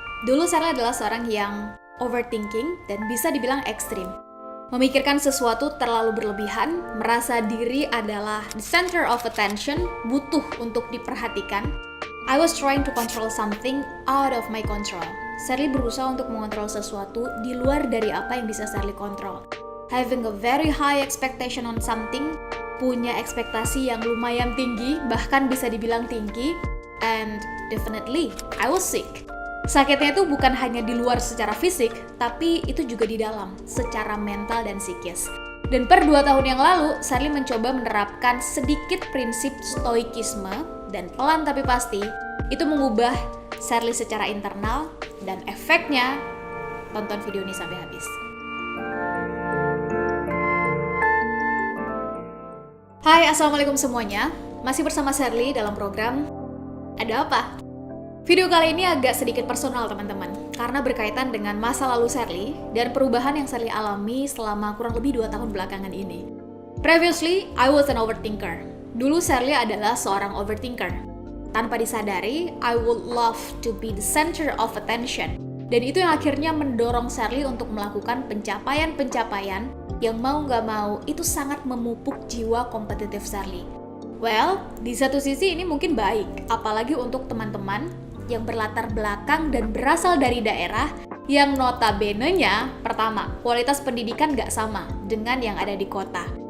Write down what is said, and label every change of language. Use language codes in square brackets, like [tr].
[id] Dulu Sherly adalah seorang yang overthinking dan bisa dibilang ekstrim. Memikirkan sesuatu terlalu berlebihan, merasa diri adalah the center of attention, butuh untuk diperhatikan. [en] I was trying to control something out of my control. [id] Sherly berusaha untuk mengontrol sesuatu di luar dari apa yang bisa Sherly kontrol. [en] Having a very high expectation on something, punya ekspektasi yang lumayan tinggi, bahkan bisa dibilang tinggi, and definitely I was sick. [id] Sakitnya itu bukan hanya di luar secara fisik, tapi itu juga di dalam, secara mental dan psikis. Dan per 2 tahun yang lalu, Sherly mencoba menerapkan sedikit prinsip stoikisme, dan pelan tapi pasti, itu mengubah Sherly secara internal, dan efeknya, tonton video ini sampai habis. Hai, Assalamualaikum semuanya. Masih bersama Sherly dalam program Ada Apa? Video kali ini agak sedikit personal teman-teman, karena berkaitan dengan masa lalu Sherly dan perubahan yang Sherly alami selama kurang lebih 2 tahun belakangan ini. [en] Previously, I was an overthinker. [id] Dulu Sherly adalah seorang overthinker. [en] Tanpa disadari, I would love to be the center of attention. [id] Dan itu yang akhirnya mendorong Sherly untuk melakukan pencapaian-pencapaian yang mau nggak mau itu sangat memupuk jiwa kompetitif Sherly. Well, di satu sisi ini mungkin baik, apalagi untuk teman-teman yang berlatar belakang dan berasal dari daerah yang notabene-nya, pertama, kualitas pendidikan nggak sama dengan yang ada di kota.